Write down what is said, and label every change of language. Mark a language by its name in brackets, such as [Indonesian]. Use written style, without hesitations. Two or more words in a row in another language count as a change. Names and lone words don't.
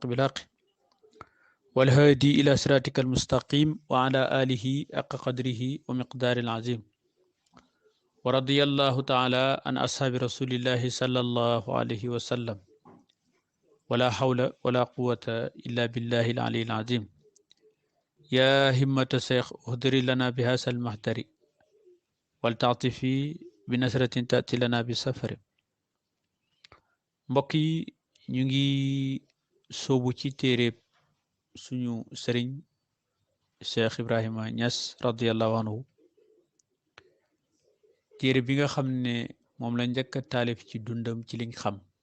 [Arabic] بالحق والهادي إلى صراطك المستقيم وعلى آله حق قدره ومقدار العظيم ورضي الله تعالى عن أصحاب رسول الله صلى الله عليه وسلم ولا حول ولا قوة إلا بالله العلي العظيم يا همة الشيخ اهدري لنا بهذا المحضر والتعطفي بنصرة تأتي لنا بسفر [Wolof] mbokk yi ñu ngi soobu ci téere suñu sëriñ Cheikh Ibrahima Niass [Arabic] رضي الله عنه [Wolof] téere bi nga xam ne moom la njëkk a taalif ci dundam ci liñ xam